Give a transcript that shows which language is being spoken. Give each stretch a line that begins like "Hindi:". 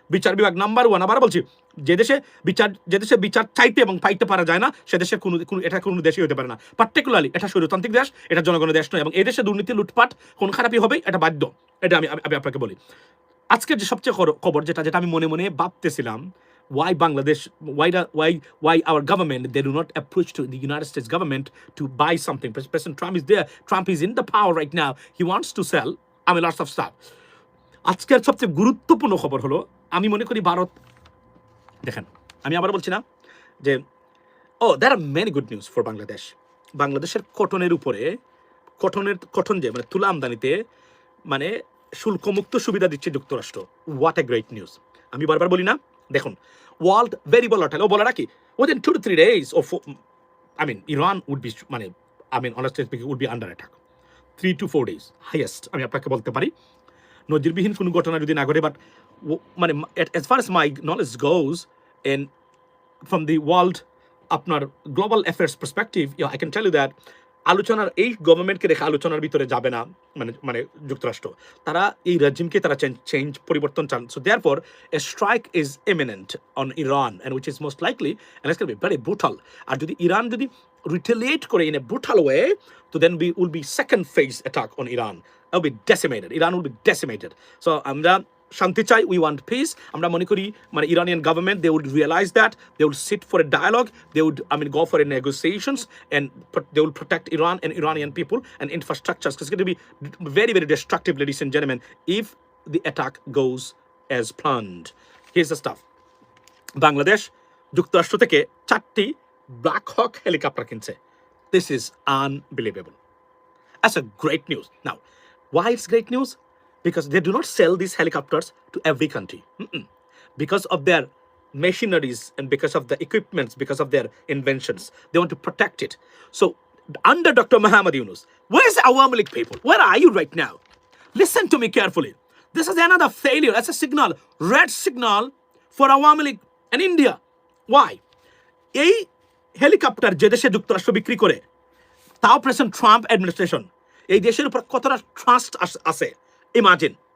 Bangla: বিচার বিভাগ নাম্বার 1, আবার বলছি, যে দেশে বিচার চাইতে এবং পাইতে পারা যায় না, সে দেশে এটা কোনো দেশই হতে পারে না। পার্টিকুলারলি এটা স্বৈরতান্ত্রিক দেশ, এটা জনগণের দেশ নয়, এবং এই দেশে দুর্নীতি লুটপাট কোন খারাপই হবে, এটা বাধ্য। এটা আমি আপনাকে বলি। আজকের যে সবচেয়ে খবর যেটা আমি মনে মনে ভাবতেছিলাম,
English: why Bangladesh, why our government, they do not approach to the United States government to buy something. President Trump is there. Trump is in the power right now. He wants to sell, I mean, lots of stuff.
Bangla: আজকের সবচেয়ে গুরুত্বপূর্ণ খবর হলো, আমি মনে করি ভারত, দেখেন আমি আবার বলছি না যে
English: there are many good news for
Bangla: Bangladesh. বাংলাদেশের কটনের উপরে, কটন যে মানে তুলা আমদানিতে মানে শুল্কমুক্ত সুবিধা দিচ্ছে যুক্তরাষ্ট্র।
English: What a great news.
Bangla: আমি বারবার বলি না, দেখুন
English: World very volatile.
Bangla: ও বলে রাখি
English: within 2 to 3 days of, I mean, Iran would be, মানে I mean honestly speaking, would be under attack 3 to 4 days highest,
Bangla: আমি আপনাকে বলতে পারি, নজিরবিহীন কোনো ঘটনা যদি না ঘটে।
English: but মানে as far as my knowledge goes, and from the world আপনার global affairs perspective, I can tell you that
Bangla: আলোচনার, এই গভর্নমেন্টকে রেখে আলোচনার ভিতরে যাবে না মানে যুক্তরাষ্ট্র। তারা এই রেজিমকে তারা চেঞ্জ পরিবর্তন চান।
English: So therefore a strike is imminent on Iran, and which is most likely and it's gonna be very brutal.
Bangla: আর যদি ইরান যদি
English: Retaliate করে in a brutal way, তো then will be second phase attack on Iran. It will be decimated. Iran will be decimated. So
Bangla: আমরা শান্তি চাই,
English: we want peace.
Bangla: আমরা মনে করি মানে
English: Iranian government, they would realize that, they would sit for a dialogue, they would, I mean, go for a negotiations, and they will protect Iran and Iranian people and infrastructures, because it's going to be very, very destructive, ladies and gentlemen, if the attack goes as planned. Here's the stuff.
Bangla: Bangladesh যুক্তরাষ্ট্র থেকে 4টি black হক helicopter কিনছে।
English: This is unbelievable. That's a great news. Now, why it's great news? Because they do not sell these helicopters to every country. Because of their machineries and because of the equipments, because of their inventions. They want to protect it. So, under Dr. Muhammad Yunus, where's the Awami League people? Where are you right now? Listen to me carefully. This is another failure. That's a signal, red signal for Awami League and India. Why?
Bangla: এই helicopter যে দেশে যুক্তরাষ্ট্র বিক্রি করে, তাও president Trump administration, এই দেশের উপর কতটা ট্রাস্ট আছে imagine.